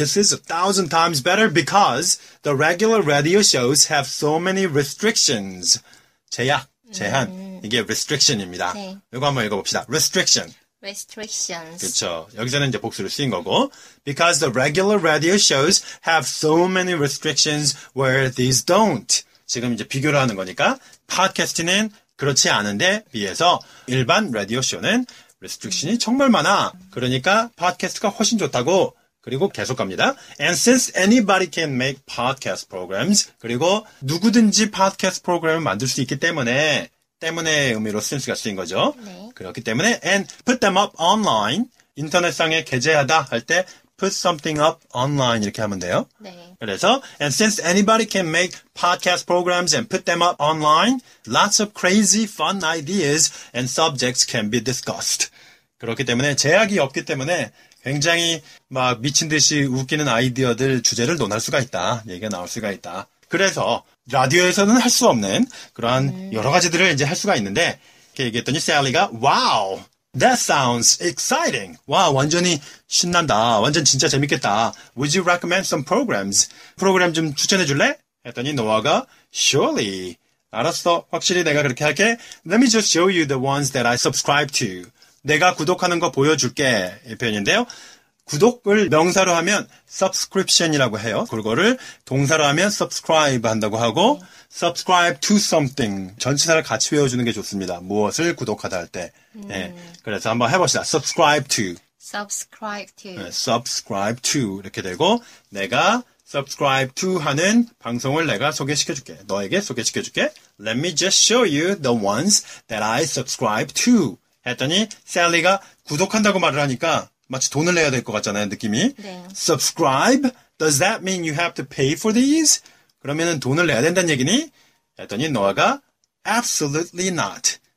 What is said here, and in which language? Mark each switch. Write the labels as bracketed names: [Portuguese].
[English] This is 1,000 times better because the regular radio shows have so many restrictions. [Korean] 제한. 이게 restriction입니다. 네. 이거 한번 읽어봅시다. restriction. [English] restrictions. [Korean] 그렇죠. 여기서는 이제 복수를 쓰인 거고. [English] Because the regular radio shows have so many restrictions where these don't. [Korean] 지금 이제 비교를 하는 거니까 팟캐스트는 그렇지 않은데 비해서 일반 라디오 쇼는 restriction이 정말 많아. 그러니까 팟캐스트가 훨씬 좋다고. 그리고 계속 갑니다. [English] And since anybody can make podcast programs, [Korean] 그리고 누구든지 팟캐스트 프로그램을 만들 수 있기 때문에 의미로 since가 쓰인 거죠. 네. 그렇기 때문에 [English] and put them up online, [Korean] 인터넷상에 게재하다 할 때 [English] put something up online [Korean] 이렇게 하면 돼요. 네. 그래서 [English] and since anybody can make podcast programs and put them up online, lots of crazy fun ideas and subjects can be discussed. [Korean] 그렇기 때문에 제약이 없기 때문에 굉장히 막 미친 듯이 웃기는 아이디어들 주제를 논할 수가 있다. 얘기가 나올 수가 있다. 그래서 라디오에서는 할 수 없는 그러한 여러 가지들을 이제 할 수가 있는데 이렇게 얘기했더니 셀리가 [English] wow, that sounds exciting. [Korean] 와, 완전히 신난다. 완전 진짜 재밌겠다. [English] Would you recommend some programs? [Korean] 프로그램 좀 추천해 줄래? 했더니 노아가 surely. 알았어. 확실히 내가 그렇게 할게. [English] Let me just show you the ones that I subscribe to. [Korean] 내가 구독하는 거 보여줄게. 이 표현인데요. 구독을 명사로 하면 subscription이라고 해요. 그거를 동사로 하면 subscribe 한다고 하고 subscribe to something. 전치사를 같이 외워주는 게 좋습니다. 무엇을 구독하다 할 때. 예. 그래서 한번 해봅시다. subscribe to. [English] subscribe to. [Korean] 네, subscribe to 이렇게 되고 내가 subscribe to 하는 방송을 내가 소개시켜줄게. 너에게 소개시켜줄게. [English] Let me just show you the ones that I subscribe to. [Korean] 했더니 셀리가 구독한다고 말을 하니까 마치 돈을 내야 될 것 같잖아요, 느낌이. 네. [English] Subscribe? Does that mean you have to pay for these? [Korean] 그러면은 돈을 내야 된다는 얘기니? 했더니 노아가 [English] Absolutely not.